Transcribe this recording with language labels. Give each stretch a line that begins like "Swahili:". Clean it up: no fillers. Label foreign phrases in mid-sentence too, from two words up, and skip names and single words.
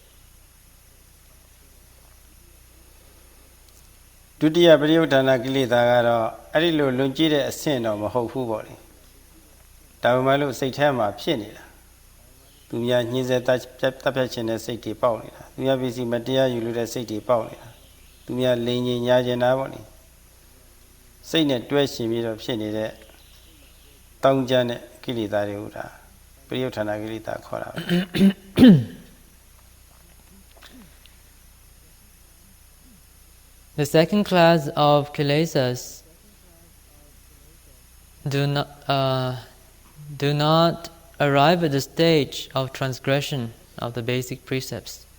Burmese: ဒုတိယပရိယုဌာဏကိလေသာကတော့အဲ့ဒီလိုလွန်ကျူးတဲ့အဆင့်တော့မဟုတ်ဘူးပေါ့လေဒါပေမဲ့လို့စိတ်ထဲမှာဖြစ်နေတာသူများညှင်းဆဲတပ်ဖြတ်ခြင်းတဲ့စိတ်တွေပေါက်နေတာသူများပစ္စည်းမတရားယူလို့တဲ့စိတ်တွေပေါက်နေတာသူများလိန်ညင်ညာကျင်တာပေါ့လေစိတ်နဲ့တွဲရှင်ပြီးတော့ဖြစ်နေတဲ့တောင်းကြတဲ့ကိလေသာတွေဟူတာပရိယုဌာဏကိလေသာခေါ်တာပဲ
English: The second class of kilesas do not arrive at the stage of transgression of the basic precepts.